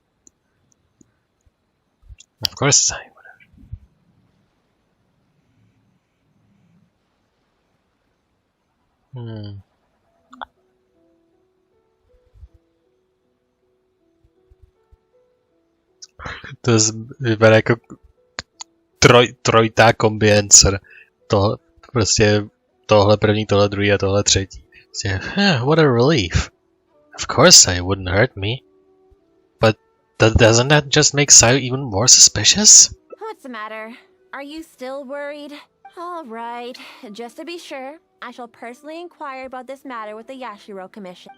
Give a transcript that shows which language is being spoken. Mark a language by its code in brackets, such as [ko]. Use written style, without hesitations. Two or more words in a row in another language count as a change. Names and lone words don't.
[en] Of course, Sayu. [cs] To vypadá jako trojitá kombinace. Prostě tohle první, tohle druhý a tohle třetí. Prostě, [en] what a relief. Of course I wouldn't hurt me. But doesn't that just make Sayu even more suspicious? What's the matter? Are you still worried? All right, just to be sure, I shall personally inquire about this matter with the Yashiro Commission.